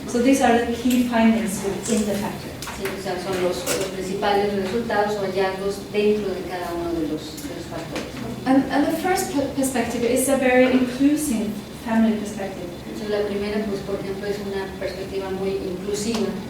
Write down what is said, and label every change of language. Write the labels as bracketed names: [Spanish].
[English] So these are the key findings within the factor. [Spanish] Sí, o sea, son los principales resultados o hallazgos dentro de cada uno de los factores. [English] And the first perspective is a very inclusive family perspective. [Spanish] Entonces, la primera, pues, por ejemplo, es una perspectiva muy inclusiva.